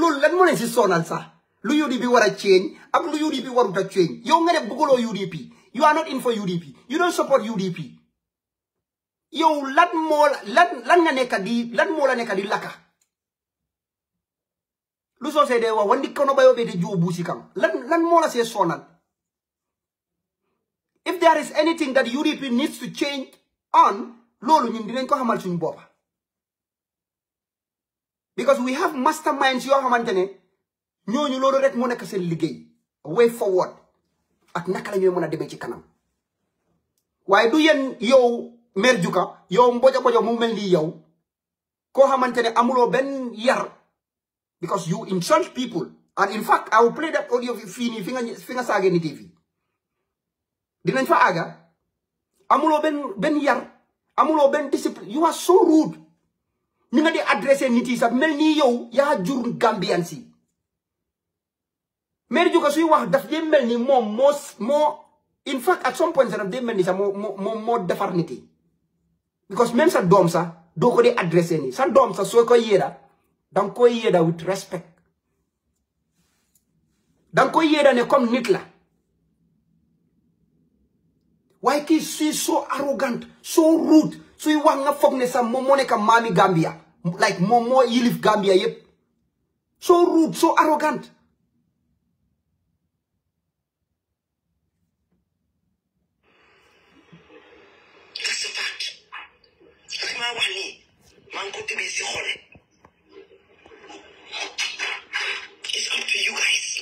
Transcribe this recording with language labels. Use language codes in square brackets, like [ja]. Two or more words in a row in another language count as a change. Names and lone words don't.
[wo] loolu lan moo leen si sonal sax lu UDP war a change ak lu UDP warut a change yow nga ne bëgguloo UDP [en] you are not in for UDP you don't support UDP [wo] yow lan moo nga nekk di lan moo la nekk di laka lu soo see dee wax wandi kono ba yow de juubu si kam lan moo la see sonal [en] if there is anything that UDP needs to change on [wo] loolu ñun dinañ ko xamal suñu boppa [en] because we have masterminds [wo] yoo xamante ne ñooñu loolu rek moo nekk seen liggéey [en] way forward [wo] ak naka la ñuy mën a demee ci kanam waaye du yéen yow Mère Juka yow mbojo mu mel ni yow koo xamante ne amuloo benn yar [en] because you insult people and in fact I will play that audio [wo] fii nii fi nga saagee ni TV dinañ fa àgga amuloo benn yar amuloo benn discipline [en] you are so rude [wo] ni nga di adressé nit yi sax mel ni yow yaa jur Gambian si Mère Juka suy wax daf dee mel ni moom moo [en] in fact at some point [wo] sax daf dee mel ni sax moo defar nit yi because même sa doom sax doo ko dee adressé ni sa doom sax soo koy yéeda danga koy yéeda [en] with respect [wo] danga koy yéeda ne comme nit la waaye kii suy [en] so arrogant so rude [wo] suy wax nga foog ne sax moom moo nekk maami Gambia [en] like more [wo] yilif Gambia yep. [en] So rude, so arrogant. That's the fact. It's up to you guys.